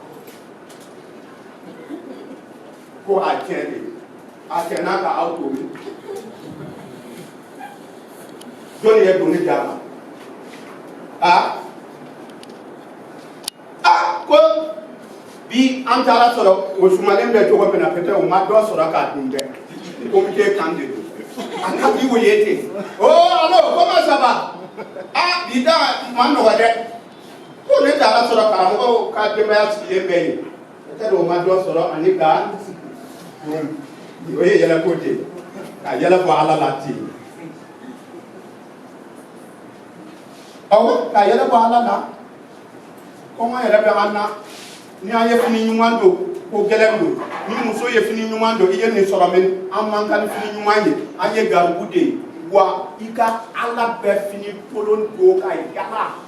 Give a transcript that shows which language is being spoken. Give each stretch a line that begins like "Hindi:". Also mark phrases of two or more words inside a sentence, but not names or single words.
Bambara: ko a tiɲɛ de a tiɲɛna ka aw to min jɔnni ye doni d'a ma ko bi an taara sɔrɔ o sumalen bɛ cogo min na peut-être o ma dɔ sɔrɔ k'a dun dɛ komite kan de don a ka di o ye ten
French: allo comment ça va
Bambara: bi da ma nɔgɔ dɛ ko ne taara sɔrɔ karamɔgɔw ka denbaya sigilen bɛ yen peut-être o ma dɔ sɔrɔ ani ka o ye yɛlɛko ten ka yɛlɛ bɔ ala la ten awɔ ka yɛlɛ bɔ ala la kɔngɔ yɛrɛ bɛ an na ni an ye fini ɲuman don ko gɛlɛn don ni muso ye fini ɲuman don i ye nin sɔrɔ min an man kan ni fini ɲuman ye an ye garibu de ye wa i ka ala bɛ fini kolon don ka yala